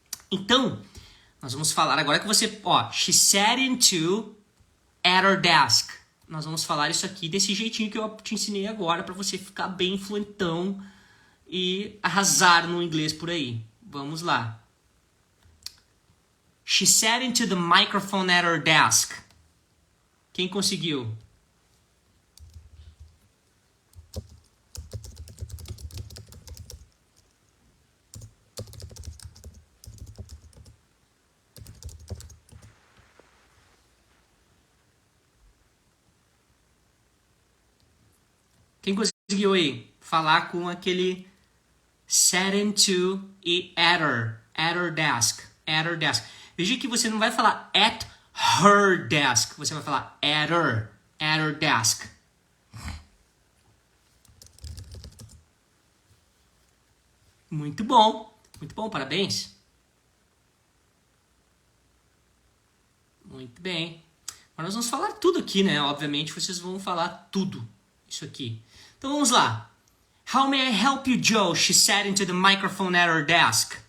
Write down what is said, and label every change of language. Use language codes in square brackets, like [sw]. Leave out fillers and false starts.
[pt] Então, nós vamos falar agora que você... [en] Ó, she sat into at her desk. [pt] Nós vamos falar isso aqui desse jeitinho que eu te ensinei agora para você ficar bem fluentão e arrasar no inglês por aí. Vamos lá. [en] She sat into the microphone at her desk. [pt] Quem conseguiu? Quem conseguiu aí falar com aquele [en] sat into [pt] e [en] at her desk, at her desk. [pt] Veja que você não vai falar [en] at her desk, [pt] você vai falar at her desk. Muito bom, parabéns. Muito bem. Agora nós vamos falar tudo aqui, né? Obviamente vocês vão falar tudo isso aqui. Então vamos lá. [en] How may I help you, Joe? She sat into the microphone at her desk.